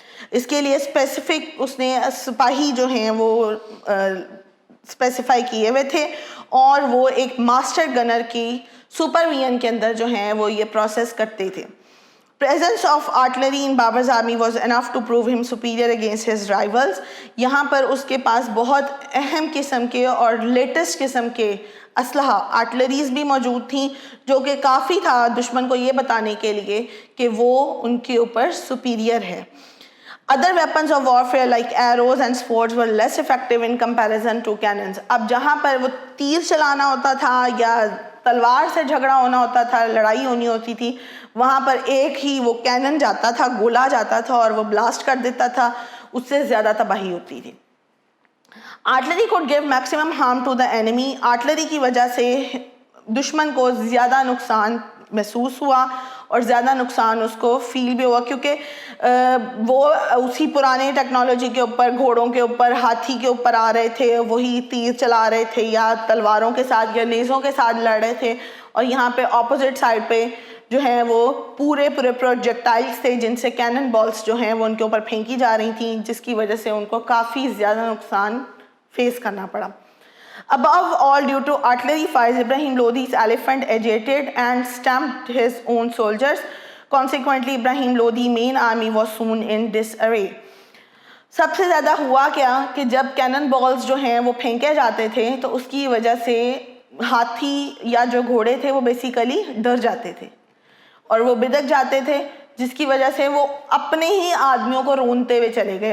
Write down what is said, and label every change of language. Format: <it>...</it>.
<ur>اس کے لیے اسپیسیفک اس نے سپاہی جو ہیں وہ اسپیسیفائی کیے ہوئے تھے, اور وہ ایک ماسٹر گنر کی سپرویژن کے اندر جو ہیں وہ یہ پروسیس کرتے تھے.</ur> <en>Presence of artillery in Babar's army was enough to prove him superior against his rivals.</en> <ur>یہاں پر اس کے پاس بہت اہم قسم کے اور لیٹسٹ قسم کے اسلحہ آرٹلریز بھی موجود تھیں, جو کہ کافی تھا دشمن کو یہ بتانے کے لیے کہ وہ ان کے اوپر superior ہے.</ur> <en>Other weapons of warfare like arrows and swords were less effective in comparison to cannons.</en> <ur>اب جہاں پر وہ تیر چلانا ہوتا تھا یا تلوار سے جھگڑا ہونا ہوتا تھا, لڑائی ہونی ہوتی تھی, وہاں پر ایک ہی وہ کینن جاتا تھا, گولا جاتا تھا اور وہ بلاسٹ کر دیتا تھا, اس سے زیادہ تباہی ہوتی تھی.</ur> <en>Artillery could give maximum harm to the enemy.</en> <ur>Artillery کی وجہ سے دشمن کو زیادہ نقصان محسوس ہوا اور زیادہ نقصان اس کو فیل بھی ہوا, کیونکہ وہ اسی پرانے ٹیکنالوجی کے اوپر, گھوڑوں کے اوپر, ہاتھی کے اوپر آ رہے تھے, وہی تیر چلا رہے تھے یا تلواروں کے ساتھ یا نیزوں کے ساتھ لڑ رہے تھے, اور یہاں پہ اپوزٹ سائڈ پہ جو ہیں وہ پورے پروجیکٹائلز تھے جن سے کینن بالز جو ہیں وہ ان کے اوپر پھینکی جا رہی تھیں, جس کی وجہ سے ان کو کافی زیادہ نقصان فیس کرنا پڑا.</ur> <en>Above all, due to artillery fires, Ibrahim Lodhi's elephant agitated and stamped his own soldiers. Consequently, Ibrahim Lodhi's main army was soon in disarray.</en> <ur>سب سے زیادہ ہوا کیا کہ جب کینن بالز جو ہیں وہ پھینکے جاتے تھے تو اس کی وجہ سے ہاتھی یا جو گھوڑے تھے وہ بیسیکلی ڈر جاتے تھے اور وہ بدک جاتے تھے. جس کی وجہ سے وہ اپنے ہی آدمیوں کو رونتے ہوئے چلے گئے.</ur>